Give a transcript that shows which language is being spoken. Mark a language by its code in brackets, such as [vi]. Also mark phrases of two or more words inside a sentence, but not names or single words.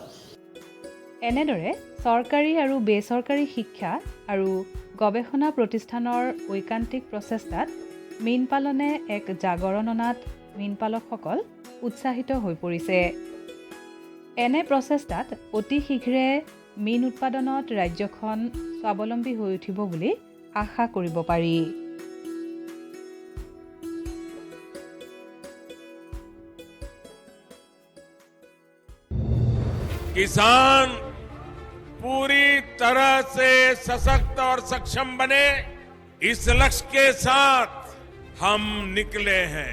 [as] এনেদৰে চৰকাৰী আৰু বেচৰকাৰী শিক্ষা আৰু গৱেষণা প্ৰতিষ্ঠানৰ ঐকান্তিক প্ৰচেষ্টাত মীন পালনে এক জাগৰণ অনাত মীন পালকসকল উৎসাহিত হৈ পৰিছে। এনে প্ৰচেষ্টাত অতি শীঘ্ৰে মীন উৎপাদনত ৰাজ্যখন স্বাৱলম্বী হৈ উঠিব বুলি আশা কৰিব পাৰি। [hi] किसान पूरी तरह से सशक्त और सक्षम बने, इस लक्ष्य के साथ हम निकले हैं।